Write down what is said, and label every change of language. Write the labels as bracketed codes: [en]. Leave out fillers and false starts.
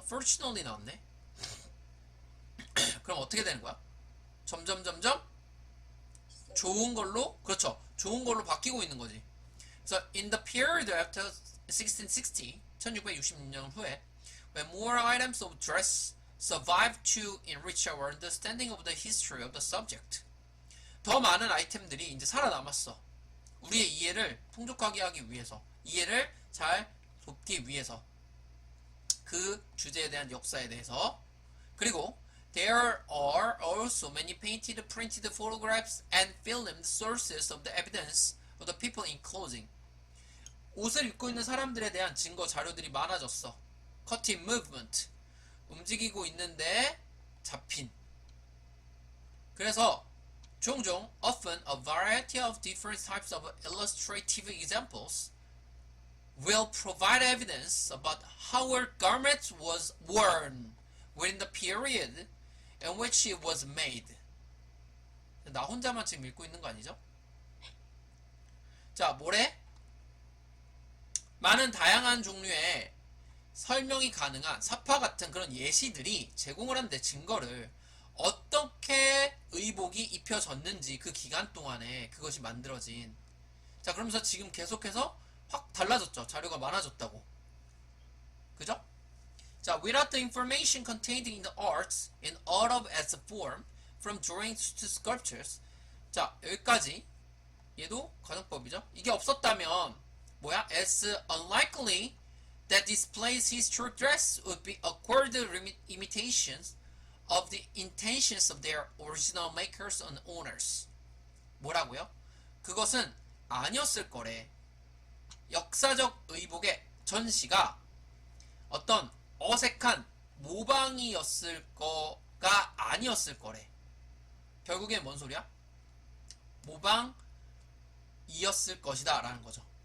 [en] Fortunately [ko] 나왔네? 그럼 어떻게 되는 거야? 점점 좋은 걸로 그렇죠. 좋은 걸로 바뀌고 있는 거지. 그래서 [en] in the period after 1660 [ko] 1666년 후에 [en] when more items of dress survive to enrich our understanding of the history of the subject. [ko] 더 많은 아이템들이 이제 살아남았어. 우리의 이해를 풍족하게 하기 위해서, 이해를 잘 돕기 위해서, 그 주제에 대한 역사에 대해서. 그리고 [en] there are also many painted, printed photographs and filmed sources of the evidence of the people in clothing. [ko] 옷을 입고 있는 사람들에 대한 증거 자료들이 많아졌어. [en] cutting movement, [ko] 움직이고 있는데 잡힌. 그래서 종종 [en] often a variety of different types of illustrative examples will provide evidence about how a garment was worn within the period in which it was made. [ko] 나 혼자만 지금 읽고 있는 거 아니죠? 자, 뭐래? 많은 다양한 종류의 설명이 가능한 사파 같은 그런 예시들이 제공을 하는데 증거를 어떻게 의복이 입혀졌는지 그 기간 동안에 그것이 만들어진. 자, 그러면서 지금 계속해서 확 달라졌죠. 자료가 많아졌다고. 그죠? 자, [en] without the information contained in the arts in all of its form, from drawings to sculptures. [ko] 자, 여기까지. 얘도 가정법이죠. 이게 없었다면 뭐야? [en] It's unlikely that displays historic dress would be accorded imitations of the intentions of their original makers and owners. [ko] 뭐라고요? 그것은 아니었을 거래. 역사적 의복의 전시가 어떤 어색한 모방이었을 거가 아니었을 거래. 결국엔 뭔 소리야? 모방이었을 것이다 라는 거죠.